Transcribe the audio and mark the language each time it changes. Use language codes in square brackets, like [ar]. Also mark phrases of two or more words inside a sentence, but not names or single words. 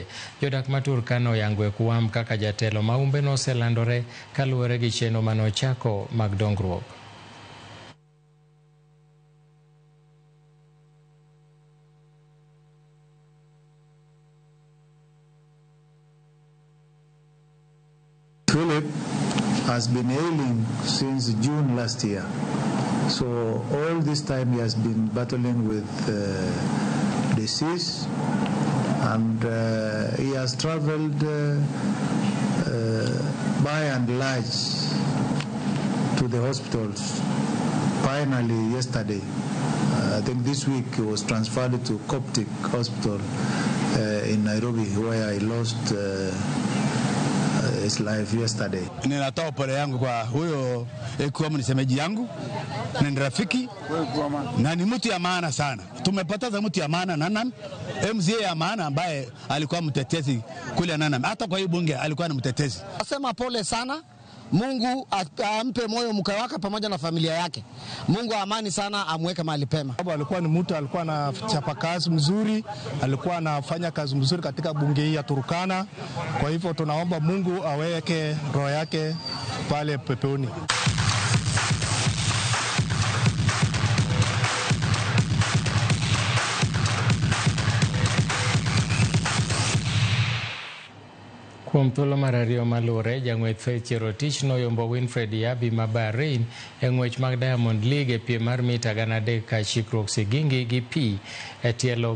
[luo] Jodak ma Turkana oyango Ekuam kaka jatelo maumbe no oselandore kaluwore gi chenro manochako mag dongruok. [en] Philip has been ailing since June last year. So all this time he has been battling with disease, and he has traveled by and large to the hospitals. Finally, yesterday, I think this week, he was transferred to Coptic Hospital in Nairobi, where he lost his life yesterday. [sw] Ninatoa pole yangu kwa huyo Ekuam, ni semeji yangu na ni rafiki na ni mtu ya maana sana. Tumepoteza mtu ya maana Nanam, MCA ya maana ambaye alikuwa mtetezi kule Nanam. Hata kwa hii bunge alikuwa ni mtetezi. Nasema pole sana. Mungu ampe moyo mke wake pamoja na familia yake. Mungu amani sana, amweke mahali pema. Alikuwa ni mtu alikuwa anachapa kazi mzuri, alikuwa anafanya kazi mzuri katika bunge hii ya Turkana. Kwa hivyo tunaomba Mungu aweke roho yake pale peponi. [luo] Kuom thuolo mar ariyo malure, jang'wech Faith Cherotich noyombo Winfred Yabi ma Bahrain e ng'wech mag Diamond League e piem mar mita 300 ka chikruok sigingi gi pi e tielo